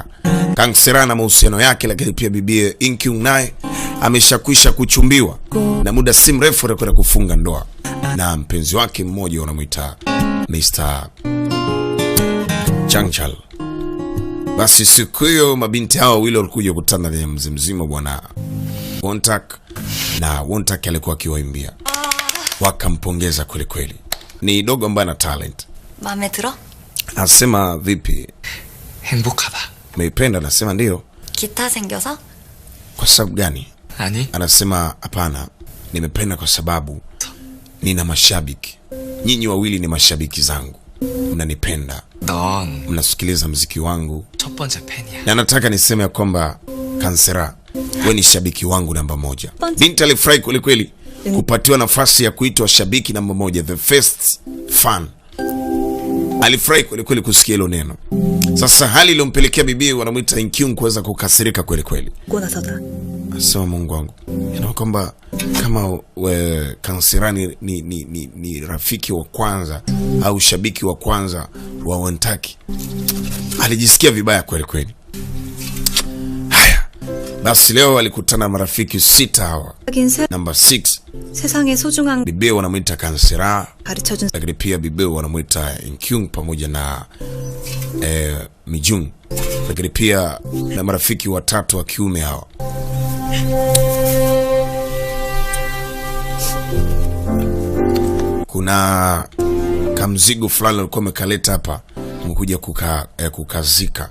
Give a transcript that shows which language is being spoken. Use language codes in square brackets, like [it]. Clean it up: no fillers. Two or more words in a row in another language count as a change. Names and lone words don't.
[sw] Kansera na mahusiano yake, lakini pia bibie Inkyung naye ameshakwisha kuchumbiwa na muda si mrefu atakwenda kufunga ndoa na mpenzi wake mmoja wanamuita Mr. Changchal. Basi siku hiyo mabinti hao wawili walikuja kukutana na mzee mzima bwana Wontak, na Wontak alikuwa akiwaimbia. Wakampongeza kweli kweli. Ni dogo ambaye ana talent. [ko] 마음에 들어? [sw] Anasema vipi? 행복하다. Umeipenda? Anasema ndio. [ko] 기타 생겨서? [sw] Kwa sababu gani? 아니. Anasema hapana, nimependa kwa sababu nina mashabiki. Nyinyi wawili ni mashabiki zangu. Mnanipenda. 넌 Mnasikiliza muziki wangu. [ko] 첫 번째 팬이야. [sw] Na nataka niseme ya kwamba Kansera, wewe ni shabiki wangu namba moja. Binti alifurahi kweli kweli kupatiwa nafasi ya kuitwa shabiki namba moja, [en] the first fan. [sw] Alifurahi kweli kweli kusikia hilo neno. Sasa hali iliyompelekea bibi wanamuita Inkyung kuweza kukasirika kweli kweli. Asema Mungu wangu, ina kwamba kama Kansera ni rafiki wa kwanza au shabiki wa kwanza wa Wontaki. Alijisikia vibaya kweli kweli. Haya, basi leo alikutana marafiki 6 hawa. Number 6. [ko] 세상에 소중한 [sw] Bibi wanamuita Kansera, [ko] 가르쳐준 [sw] lakini pia bibi wanamuita Inkyung pamoja na Mijung, lakini pia na marafiki watatu wa kiume hawa. Kuna kamzigo fulani alikuwa amekaleta hapa, mkuja kukazika.